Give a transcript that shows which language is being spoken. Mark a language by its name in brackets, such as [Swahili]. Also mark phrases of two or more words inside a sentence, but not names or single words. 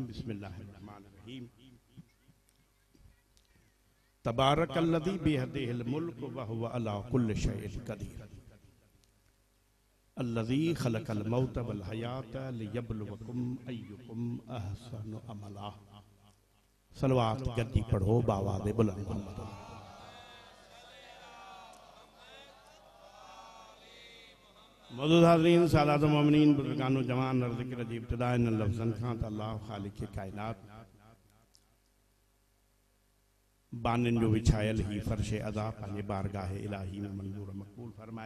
[Arabic] بسم الله الرحمن الرحيم. تبارك الذي بيده الملك وهو على كل شيء قدير. الذي خلق الموت والحياة ليبلوكم أيكم أحسن عملا. [Sindhi] सलवात गद्दी पढ़ो बावाज़े बुलंद मोहम्मद। मौजूद हाज़रीन सादात मोमिनीन बुज़ुर्गानो जवान और ज़िक्र जी इब्तिदा इन लफ्ज़न खां त अल्लाह ख़ालिक़ कायनात बानिन जो विछायल ही फर्श अदा पंहिंजे बारगाह इलाही में मंजूर मक़बूल फरमाए।